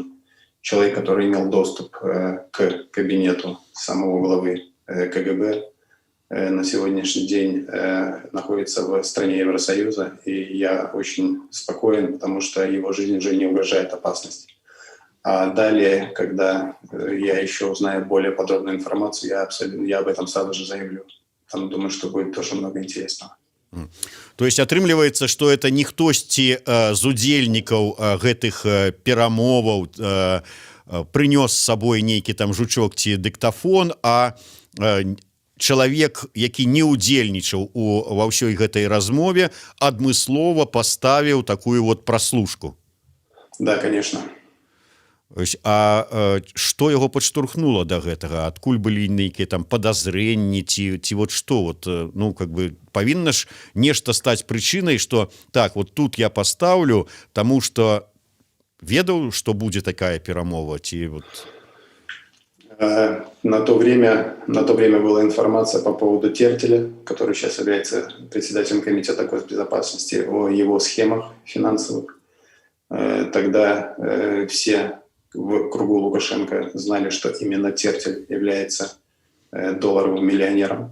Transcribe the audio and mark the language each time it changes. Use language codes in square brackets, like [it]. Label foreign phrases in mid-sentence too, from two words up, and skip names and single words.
[ru] Человек, который имел доступ к кабинету самого главы КГБ, на сегодняшний день находится в стране Евросоюза, и я очень спокоен, потому что его жизни уже не угрожает опасность. А далее, когда я еще узнаю более подробную информацию, я об этом сразу же заявлю. Там, думаю, что будет тоже много интересного. [be] То есть атрымліваецца, што это не хтосьці з удзельнікаў гэтых перамоваў прынёс з сабой нейкі там жучок ці дыктафон, а чалавек, які не ўдзельнічаў ва ўсёй гэтай размове, адмыслова паставіў такую вот праслушку. [ru] Да, конечно. [be] А што яго падштурхнула да гэтага? Адкуль былі нейкія там падазрэнні ці вот што? Вот, ну, [ru] как бы [be] павінна ж нешта стаць прычынай, што так, вот тут я пастаўлю, таму што ведаў, што будзе такая перамова, ці вот... [ru] На то время была информация по поводу Тертеля, который сейчас является председателем Комитета госбезопасности, о его схемах финансовых. Тогда все в кругу Лукашенко знали, что именно Тертель является долларовым миллионером.